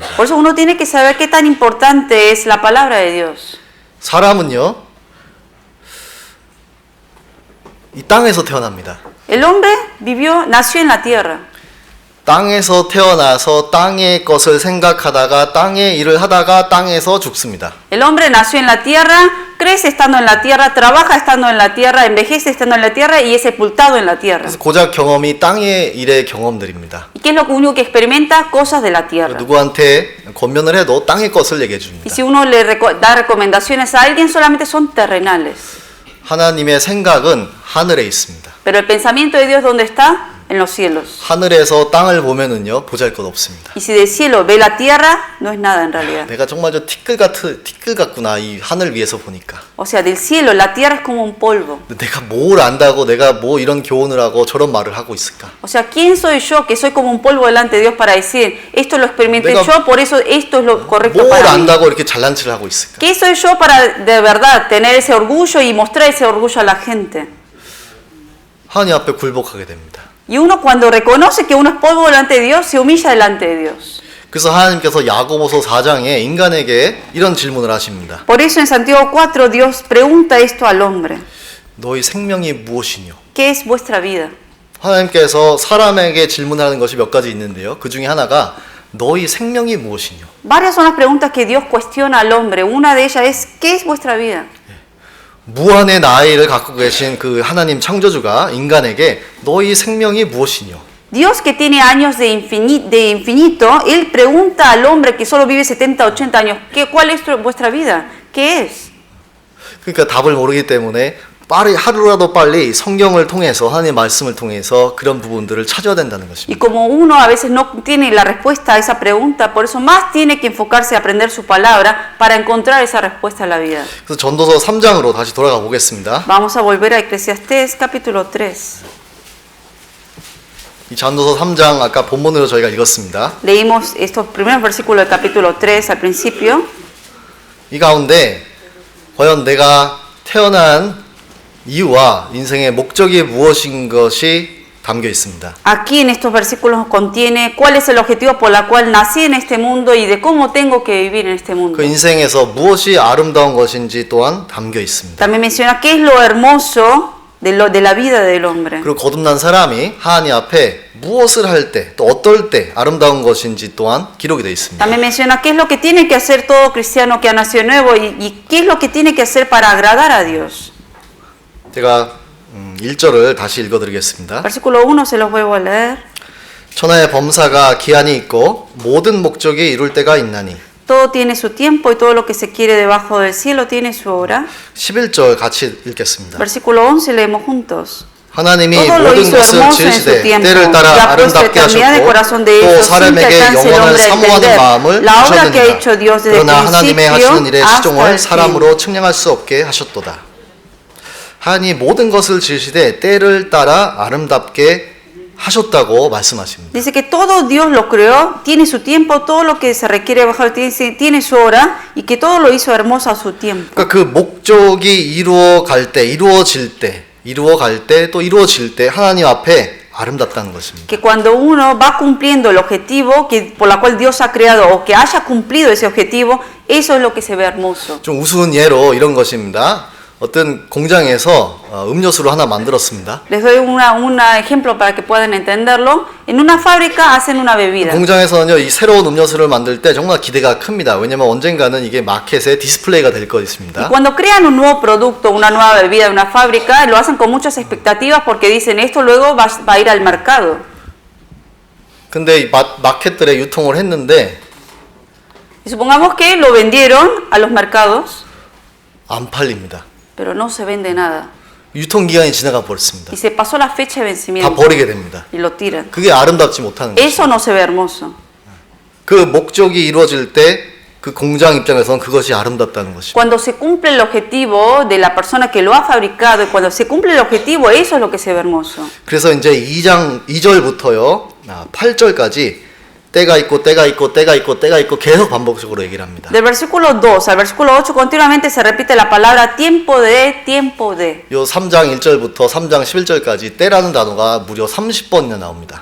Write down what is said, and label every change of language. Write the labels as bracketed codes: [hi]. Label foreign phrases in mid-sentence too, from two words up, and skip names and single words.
[es] Por eso uno tiene que saber qué tan importante es la palabra de Dios. [ko] 사람은요, 이 땅에서 태어납니다. [es] El hombre nació en la tierra. [ko] 땅에서 태어나서 땅의 것을 생각하다가 땅의 일을 하다가 땅에서 죽습니다. [es] El hombre nació en la tierra, crece estando en la tierra, trabaja estando en la tierra, envejece estando en la tierra y es sepultado en la tierra. [ko] 그래서 고작 경험이 땅의 일의 경험들입니다. [es] ¿Y qué es lo único que experimenta? Cosas de la tierra. [ko] 누구한테 권면을 해도 땅의 것을 얘기해 [es] Y [ko] 줍니다. [es] si uno le da recomendaciones a alguien, solamente son terrenales. [ko] 하나님의 생각은 하늘에 있습니다. [es] Pero el pensamiento de Dios, ¿dónde está? En los cielos. [ko] 하늘에서 땅을 보면은요, 보잘것 없습니다. [es] Y si del cielo ve la tierra, no es nada en realidad. [ko] 내가 정말 저 티끌 같구나, 이 하늘 위에서 보니까. [es] O sea, del cielo la tierra es como un polvo. [ko] 근데 내가 뭘 안다고 내가 뭐 이런 교훈을 하고 저런 말을 하고 있을까? [es] O sea, ¿quién soy yo que soy como un polvo delante de Dios para decir, esto lo experimenté [ko] 내가 [es] yo, por eso esto es lo correcto [ko] 뭘 [es] para mí? [ko] 안다고 이렇게 잘난 체를 하고 있을까? [es] ¿Qué soy yo para de verdad tener ese orgullo y mostrar ese orgullo a la gente? [ko] 하나님 앞에 굴복하게 됩니다. [es] Y uno cuando reconoce que uno es polvo delante de Dios, se humilla delante de Dios. [ko] 그래서 하나님께서 야고보서 4장에 인간에게 이런 질문을 하십니다. [es] Por eso en Santiago 4 Dios pregunta esto al hombre. [ko] 너희 생명이 무엇이뇨? [es] ¿Qué es vuestra vida? [ko] 하나님께서 사람에게 질문하는 것이 몇 가지 있는데요. 그 중에 하나가 너희 생명이 무엇이뇨? [es] Varias son las preguntas que Dios cuestiona al hombre. Una de ellas es, ¿qué es vuestra vida? [ko] 무한의 나이를 갖고 계신 그 하나님 창조주가 인간에게 너희 생명이 무엇이뇨? [es] Dios que tiene años de infinito, Él pregunta al hombre que solo vive 70, 80 años, ¿cuál es vuestra vida? ¿Qué es? [ko] 그러니까 답을 모르기 때문에 하루라도 빨리 성경을 통해서 하나님의 말씀을 통해서 그런 부분들을 찾아야 된다는 [es] Y [ko] 것입니다. [es] como uno a veces no tiene la respuesta a esa pregunta, por eso más tiene que enfocarse a aprender su palabra para encontrar esa respuesta a la vida. [ko] 그래서 전도서 3장으로 다시 돌아가 보겠습니다. [es] Vamos a volver a Eclesiastés capítulo 3. [ko] 이 전도서 3장 아까 본문으로 저희가 읽었습니다. [es] Leímos estos primeros versículos del capítulo 3 al principio. [ko] 이 가운데 과연 내가 태어난 이유와 인생의 목적이 무엇인 것이 담겨 있습니다. [es] Aquí en estos versículos contiene cuál es el objetivo por el cual nací en este mundo y de cómo tengo que vivir en este mundo. [ko] 그 인생에서 무엇이 아름다운 것인지 또한 담겨 있습니다. [es] También menciona qué es lo hermoso de la vida del hombre. [ko] 그리고 거듭난 사람이 하나님 앞에 무엇을 할 때 또 어떨 때 아름다운 것인지 또한 기록이 되어 있습니다. [es] También menciona qué es lo que tiene que hacer todo cristiano que ha nacido nuevo y qué es lo que tiene que hacer para agradar a Dios. [ko] 제가 1절을 다시 읽어드리겠습니다. [es] Versículo 1 se los vuelvo a leer. [ko] 천하의 범사가 기한이 있고 모든 목적이 이룰 때가 있나니. [es] Todo tiene su tiempo y todo lo que se quiere debajo del cielo tiene su hora. [ko] 11절 같이 읽겠습니다. [es] Versículo 11 leemos juntos. [ko] 하나님이 [es] Todo lo [ko] 모든 [es] hizo [ko] 것을 [es] hermoso en su [ko] 지으시되 [es] tiempo. [ko] 때를 따라 [es] Y ha puesto [ko] 아름답게 [es] eternidad de corazón de [ko] 하셨고 또 [es] ellos sin que [ko] 사람에게 [es] alcance el [ko] 영원을 [es] hombre a [ko] 사모하는 [es] entender [ko] 마음을 [es] la obra que ha hecho [ko] 주셨느니라. [es] Dios desde el [ko] 그러나 하나님의 [es] principio [ko] 하시는 일의 [es] hasta [ko] 시종을 [es] el fin. [ko] 사람으로 측량할 수 없게 하셨도다. 하나님 모든 것을 지으시되 때를 따라 아름답게 하셨다고 말씀하십니다. [es] Dice que todo Dios lo creó, tiene su tiempo, todo lo que se requiere bajo el tiene su hora y que todo lo hizo hermoso a su tiempo. [ko] 그러니까 그 목적이 이루어갈 때, 이루어질 때, 이루어갈 때, 또 이루어질 때 하나님 앞에 아름답다는 것입니다. [es] Que cuando uno va cumpliendo el objetivo que, por la cual Dios ha creado o que haya cumplido ese objetivo, eso es lo que se ve hermoso. [ko] 좀 우스운 예로 이런 것입니다. 어떤 공장에서 음료수를 하나 만들었습니다. [es] Les doy un ejemplo para que puedan entenderlo. En una fábrica hacen una bebida. [ko] 공장에서는요, 이 새로운 음료수를 만들 때 정말 기대가 큽니다. 왜냐면 언젠가는 이게 마켓에 디스플레이가 될 [es] Y [ko] 것입니다. [es] cuando crean un nuevo producto, una nueva bebida de una fábrica, lo hacen con muchas expectativas porque dicen esto luego va a ir al mercado. [ko] 근데 이 마켓들에 유통을 했는데 [es] Y supongamos que lo vendieron a los mercados, [ko] 안 팔립니다. [es] pero no se vende nada. [ko] 유통기한이 지나가 버렸습니다. [es] Y se pasó la fecha de [ko] 다 [es] vencimiento [ko] 버리게 됩니다. [es] y lo tiran. [ko] 그게 아름답지 못하는 거죠. [es] Eso no se ve hermoso. [ko] 그 목적이 이루어질 때 그 공장 입장에서는 그것이 아름답다는 것입니다. [es] Cuando se cumple el objetivo de la persona que lo ha fabricado y cuando se cumple el objetivo, eso es lo que se ve hermoso. [ko] 그래서 이제 2절부터요 8절까지 때가 있고 때가 있고 때가 있고 때가 있고 계속 반복적으로 얘기를 합니다. [es] Del versículo 2 al versículo 8 continuamente se repite la palabra tiempo de, tiempo de. [ko] 요 3장 1절부터 3장 11절까지 때라는 단어가 무려 30번이나 나옵니다.